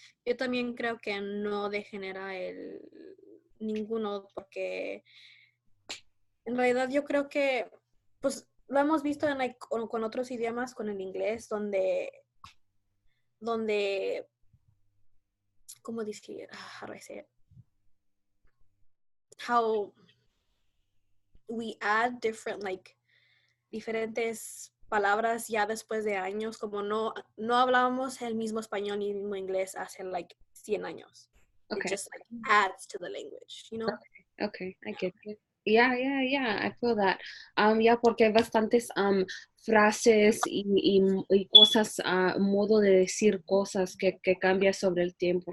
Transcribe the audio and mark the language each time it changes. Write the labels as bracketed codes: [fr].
[es] Yo también creo que no degenera ninguno porque en realidad yo creo que pues lo hemos visto en, like, con otros idiomas, con el inglés, donde ¿cómo decir? [en] How do I say it? How we add [es] diferentes palabras ya después de años, como no hablábamos el mismo español ni el mismo inglés hace 100 años. [en] Okay. It just adds to the language, you know? Okay, I get it. Yeah, I feel that. Yeah, [es] porque hay bastantes frases y cosas, modo de decir cosas que cambia sobre el tiempo.